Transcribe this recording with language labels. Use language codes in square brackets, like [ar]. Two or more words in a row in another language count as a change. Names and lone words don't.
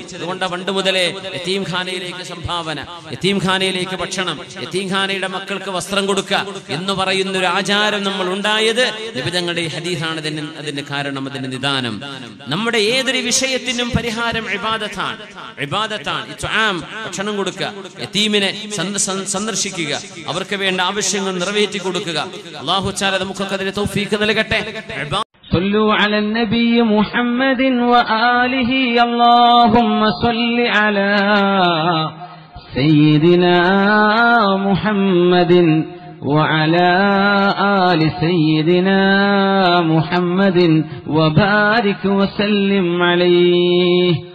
[ml] അതുകൊണ്ട് പണ്ട് മുതലേ യതീംഖാനയിലേക്ക് സംഭാവന, യതീംഖാനയിലേക്ക് ഭക്ഷണം, യതീംഖാനയുടെ മക്കൾക്ക് വസ്ത്രം കൊടുക്കുക എന്ന് പറയുന്ന ഒരു ആചാരം നമ്മൾ ഉണ്ടായത് നബി തങ്ങളുടെ ഈ ഹദീസാണ് അതിന്റെ കാരണം, അതിന്റെ നിദാനം. നമ്മുടെ ഏതൊരു വിഷയത്തിനും പരിഹാരം ഇബാദത്താണ്. ഭക്ഷണം കൊടുക്കുക, യതീമിനെ സന്ദർശിക്കുക, അവർക്ക് വേണ്ട ആവശ്യങ്ങൾ നിറവേറ്റി കൊടുക്കുക. [ar] الله تعالى [ml] നമുക്കൊക്കെ അതിന് തൗഫീഖ് നൽകട്ടെ. [ar] صلوا على النبي محمد وآله اللهم صل على سيدنا محمد وعلى آل سيدنا محمد وبارك وسلم عليه.